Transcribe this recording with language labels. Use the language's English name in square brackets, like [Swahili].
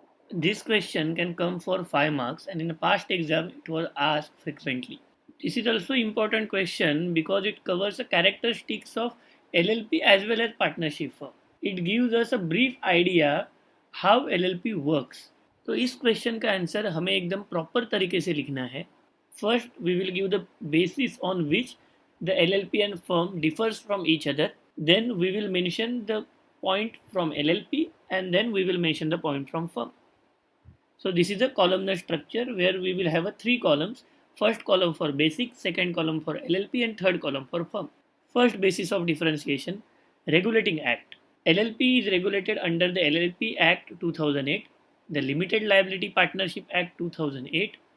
[English] This question can come for 5 marks and in a past exam it was asked frequently. This is also important question because it covers the characteristics of LLP as well as partnership firm. It gives us a brief idea how LLP works. [Hindi] तो इस question का answer हमें एकदम proper तरीके से लिखना है. [English] First we will give the basis on which the LLP and firm differs from each other. Then we will mention the point from LLP and then we will mention the point from firm. So this is a columnar structure where we will have a 3 columns. First column for basic, second column for LLP and third column for firm. First basis of differentiation, regulating act. LLP is regulated under the LLP Act 2008, the Limited Liability Partnership Act 2008.